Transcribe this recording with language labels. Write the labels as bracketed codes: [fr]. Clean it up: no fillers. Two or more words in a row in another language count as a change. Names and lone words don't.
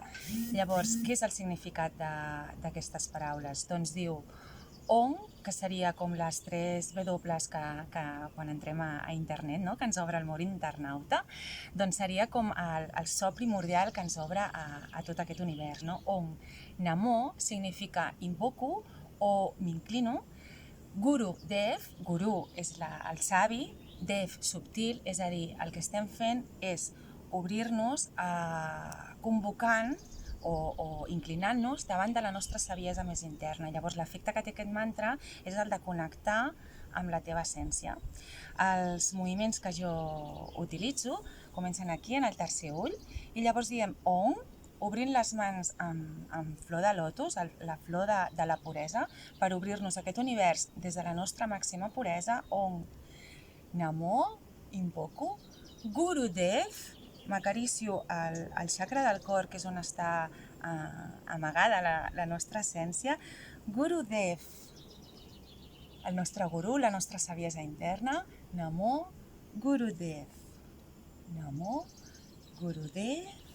[ca] Llavors, què és el significat d'aquestes paraules? Doncs diu Om, que seria com les 3 W que quan entrem a internet, no? Que ens obre el mur internauta, doncs seria com el so primordial que ens obre a tot aquest univers. No? Om. Namo significa invoco o m'inclino. Guru Dev, Guru és el savi, Dev subtil, és a dir, el que estem fent és obrir-nos convocant o inclinant-nos davant de la nostra saviesa més interna. Llavors, l'efecte que té aquest mantra és el de connectar amb la teva essència. Els moviments que jo utilitzo comencen aquí, en el tercer ull, i llavors diem Om, obrint les mans amb flor de lotus, la flor de la puresa, per obrir-nos a aquest univers des de la nostra màxima puresa. [sa] Om Namo, [ca] invoco, Gurudev, m'acaricio el chakra del cor, que és on està amagada la nostra essència. Gurudev, el nostre guru, la nostra saviesa interna. [sa] Namo Gurudev. Namo Gurudev.